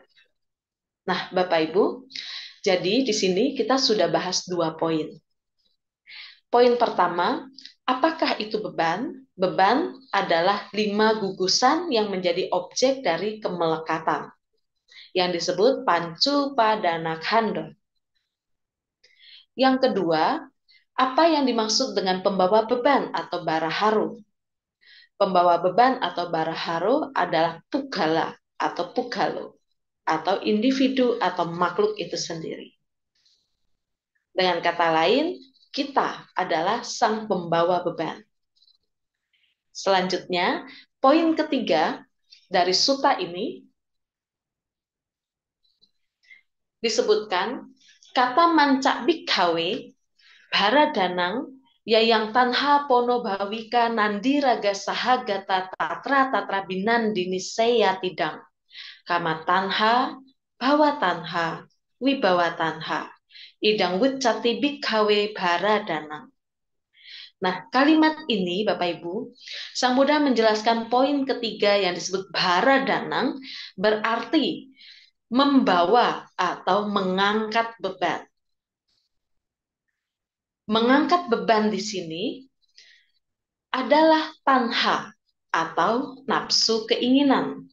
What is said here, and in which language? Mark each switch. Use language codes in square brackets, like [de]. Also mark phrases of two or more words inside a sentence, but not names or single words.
[id] Nah, Bapak Ibu, jadi di sini kita sudah bahas 2 poin. Poin pertama, apakah itu beban? Beban adalah 5 gugusan yang menjadi objek dari kemelekatan, yang disebut [pi] pancu padana khanda. [id] Yang kedua, apa yang dimaksud dengan pembawa beban atau baraharo? Pembawa beban atau baraharo adalah pugala atau pugalo, atau individu atau makhluk itu sendiri. Dengan kata lain, kita adalah sang pembawa beban. Selanjutnya, poin ketiga dari sutta ini disebutkan [pi] kata mancak bikhawe bharadanang yayang tanha pono bhavika nandi raga sahagata tatra tatra binandini seya tidang kama tanha bawa tanha wibawa tanha idang wucati bikhawe bharadanang. [id] Nah, kalimat ini Bapak Ibu, Sang Buddha menjelaskan poin ketiga yang disebut bharadanang berarti membawa atau mengangkat beban. Mengangkat beban di sini adalah tanha atau nafsu keinginan.